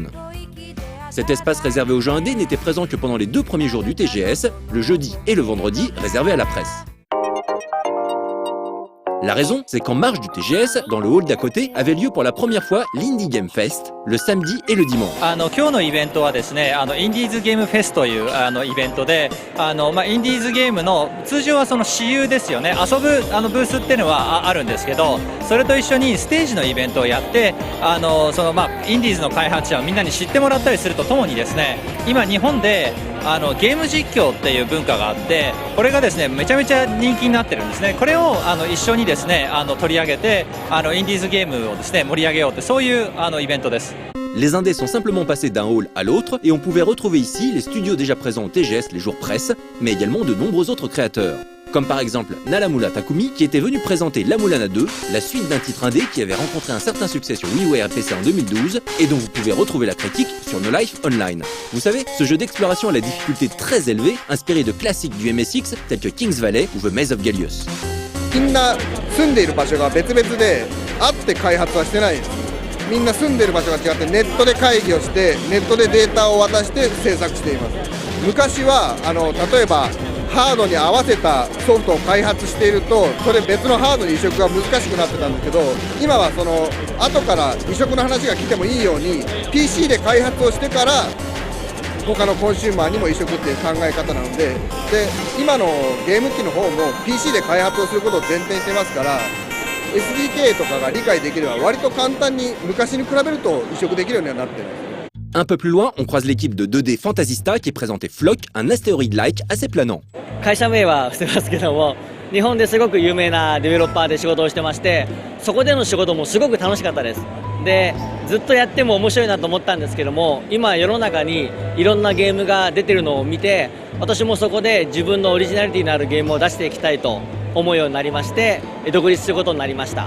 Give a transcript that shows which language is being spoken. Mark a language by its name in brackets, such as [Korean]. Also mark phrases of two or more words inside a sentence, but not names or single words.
[French] Cet espace réservé aux jeux indés n'était présent que pendant les 2 premiers jours du TGS, le jeudi et le vendredi, réservé à la presse. La raison, c'est qu'en marge du TGS, dans le hall d'à côté, avait lieu pour la première fois l'Indie Game Fest, le samedi et le dimanche. [Japanese] 今日のイベントはですね、インディーズゲームフェスというイベントで、インディーズゲームの通常はその私有ですよね、遊ぶブースっていうのはあるんですけど、それと一緒にステージのイベントをやって、インディーズの開発者をみんなに知ってもらったりするとともにですね、今日本でゲーム実況っていう文化があって、これがですねめちゃめちゃ人気になってるんですね。これを一緒にですね取り上げてインディーズゲームをですね盛り上げようってそういうイベントです。 [French] Les indés sont simplement passés d'un hall à l'autre et on pouvait retrouver ici les studios déjà présents au TGS les jours presse, mais également de nombreux autres créateurs. Comme par exemple Nalamula Takumi qui était venu présenter La Mulana 2, la suite d'un titre indé qui avait rencontré un certain succès sur WiiWare et PC en 2012 et dont vous pouvez retrouver la critique sur No Life Online. Vous savez, ce jeu d'exploration à la difficulté très élevée, inspiré de classiques du MSX tels que King's Valley ou The Maze of Gallius. [Japanese] みんな住んでいる場所が別々であって開発はしてないです。みんな住んでいる場所が違ってネットで会議をしてネットでデータを渡して制作しています。昔は例えばハードに合わせたソフトを開発しているとそれ別のハードに移植が難しくなってたんですけど、今はその後から移植の話が来てもいいように PC で開発をしてから他のコンシューマーにも移植っていう考え方なので、今のゲーム機の方も PC で開発をすることを前提にしてますから SDK とかが理解できれば割と簡単に昔に比べると移植できるようにはなってるんです。 [French] Un peu plus loin, on croise l'équipe de 2D Fantasista qui présentait Flock, un astéroïde-like assez planant. [Japanese] 会社名は伏せますけども、日本ですごく有名なデベロッパーで仕事をしてまして、そこでの仕事もすごく楽しかったです。で、ずっとやっても面白いなと思ったんですけども、今世の中にいろんなゲームが出てるのを見て、私もそこで自分のオリジナリティのあるゲームを出していきたいと思うようになりまして、独立することになりました。